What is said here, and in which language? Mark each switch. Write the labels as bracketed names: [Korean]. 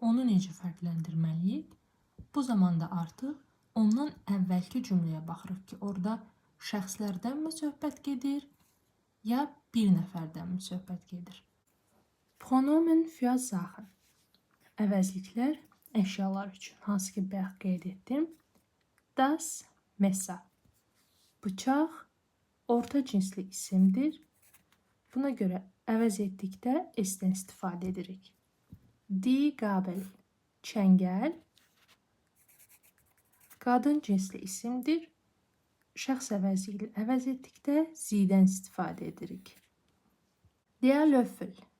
[Azerbaijani] Onu necə fərqləndirməliyik? Bu zaman da artıq ondan əvvəlki cümləyə baxırıq ki, orada şəxslərdənmi söhbət gedir, ya bir nəfərdənmi söhbət gedir. [German] Pronomen für Sachen. [Azerbaijani] Əvəzliklər əşyalar üçün, hansı ki, bayaq qeyd etdim. [German] Das Messer. [Azerbaijani] Bıçaq orta cinsli isimdir. Buna görə əvəz etdikdə s-dən istifadə edirik. [German] Die Gabel. [Azerbaijani] Çəngəl qadın cinsli isimdir. Şəxs əvəzi ilə əvəz etdikdə z-dən istifadə edirik. [German] Der Löffel.